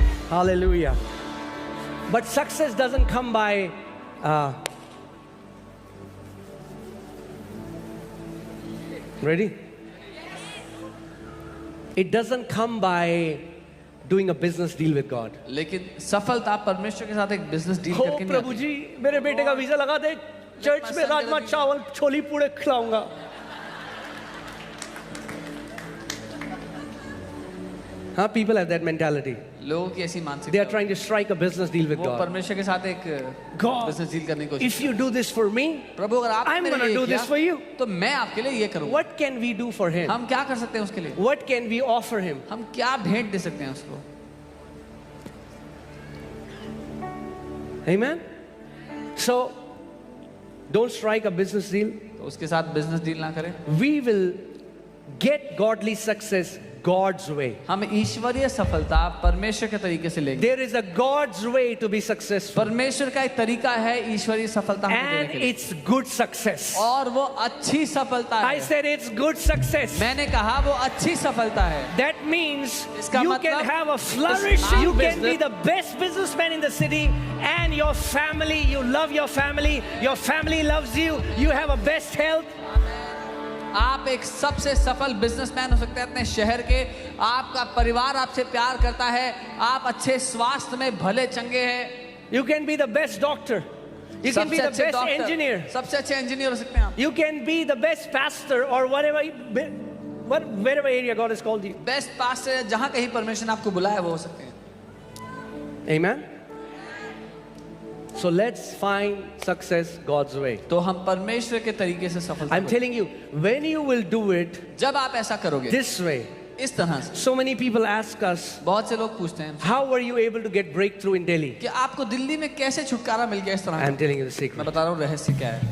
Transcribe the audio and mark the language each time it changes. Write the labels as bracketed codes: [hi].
[en] Hallelujah. But success doesn't come by ready? It doesn't come by doing a business deal with God. [hi] लेकिन सफलता परमेश्वर के साथ एक बिजनेस डील हो करके नहीं प्रभु आती। जी मेरे बेटे का वीजा लगा दे, चर्च में राजमा चावल छोली पूड़े खिलाऊंगा। [en] हाँ, people have that mentality. [hi] लोगों की ऐसी [en] They are [hi] मानसिकता। [en] trying to strike a business deal with [hi] वो [en] God. [hi] परमेश्वर के साथ एक [en] God, [hi] बिजनेस डील करने की कोशिश। [en] if you do this for me, [hi] प्रभु अगर आप [en] I'm [hi] मेरे [en] gonna [hi] लिए [en] do this [hi] किया, [en] for you. [hi] तो मैं आपके लिए ये करूँगा। [en] What can we do for him? [hi] हम क्या कर सकते हैं उसके लिए? [en] What can we offer him? [hi] हम क्या भेंट दे सकते हैं उसको? [en] Amen. So, don't strike a business deal. [hi] तो उसके साथ बिजनेस डील ना करें। [en] We will get godly success God's way. [hi] हम ईश्वरीय सफलता परमेश्वर के तरीके से लेंगे। [en] There is a God's way to be successful. [hi] परमेश्वर का एक तरीका है ईश्वरीय सफलता हमको देने [en] And [hi] के लिए। [en] it's good success. [hi] और वो अच्छी सफलता [en] I [hi] है। [en] said it's good success. [hi] मैंने कहा वो अच्छी सफलता है। [en] That means [hi] इसका [en] you [hi] मतलब [en] can have a [hi] इस [en] flourishing, you can be business- the best businessman in the city, and your family, you love your family loves you, you have a best health. [hi] आप एक सबसे सफल businessman हो सकते हैं अपने शहर के। आपका परिवार आपसे प्यार करता है। आप अच्छे स्वास्थ्य में भले चंगे हैं। [en] You can be the best doctor. You can be [hi] सबसे [en] the [hi] अच्छे [en] best [hi] डॉक्टर, [en] engineer. [hi] सबसे अच्छे इंजीनियर हो सकते हैं आप। [en] You can be the best pastor or whatever, wherever area God has called you. [hi] Best pastor जहां कहीं परमेश्वर ने आपको बुलाया वो हो सकते हैं। [en] Amen. So let's find success God's way. [hi] तो हम परमेश्वर के तरीके से सफलता [en] I'm [hi] को- [en] telling you, when you will do it [hi] जब आप ऐसा करोगे [en] this way, [hi] इस तरह से, [en] so many people ask us, [hi] बहुत से लोग पूछते हैं [en] how were you able to get breakthrough in Delhi? [hi] कि आपको दिल्ली में कैसे छुटकारा मिल गया इस तरह। [en] I'm telling you the [hi] मैं [en] secret. [hi] बता रहा हूँ रहस्य क्या है।